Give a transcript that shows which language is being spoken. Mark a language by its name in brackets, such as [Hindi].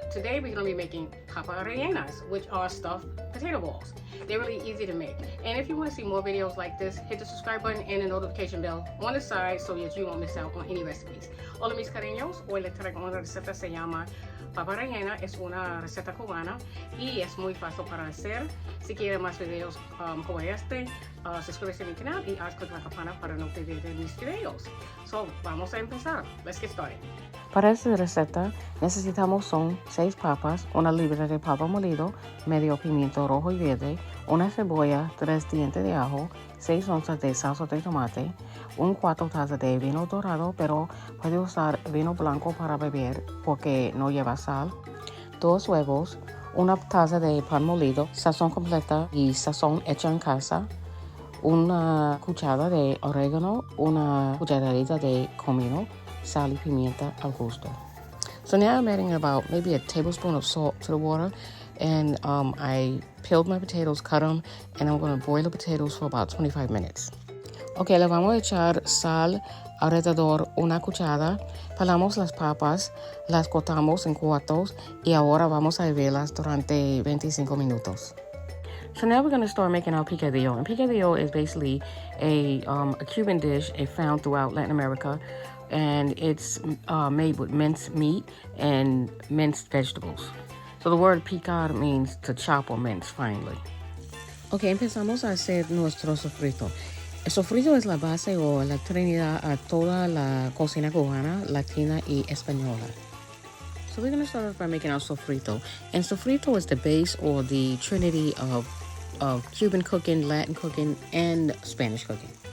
[English] Today we're going to be making papas rellenas, which are stuffed potato balls. They're really easy to make. And if you want to see more videos like this, hit the subscribe button and the notification bell on the side so that you won't miss out on any recipes. [Spanish] Hola mis cariños, hoy les traigo una receta, se llama papa rellena, es una receta cubana y es muy fácil para hacer. Si quieren más videos como este, suscríbete a mi canal y haz clic la campana para no perder mis videos. So, vamos a empezar. [English] Let's get started. [Spanish] Para esta receta necesitamos 6 papas, una libra de papa molido, medio pimiento rojo y verde, una cebolla, 3 dientes de ajo, 6 onzas de salsa de tomate, 4 tazas de vino dorado, pero puede usar vino blanco para beber porque no lleva sal, 2 huevos, una taza de pan molido, sazón completa y sazón hecha en casa, una cucharada de orégano, una cucharadita de comino, sal y pimienta al gusto. [English] So now I'm adding about maybe a tablespoon of salt to the water, and I peeled my potatoes, cut them, and I'm going to boil the potatoes for about 25 minutes. [Spanish] Okay, le vamos a echar sal alrededor una cucharada, pelamos las papas, las cortamos en cuartos y ahora vamos a hervirlas durante 25 minutos. [English] So now we're going to start making our picadillo. And picadillo is basically a Cuban dish found throughout Latin America, and it's made with minced meat and minced vegetables. So the word picar means to chop or mince finely. [Spanish] Okay, empezamos a hacer nuestro sofrito. El sofrito es la base o la trinidad a toda la cocina cubana, latina y española. [English] So we're going to start off by making our sofrito. And sofrito is the base or the trinity of Cuban cooking, Latin cooking, and Spanish cooking.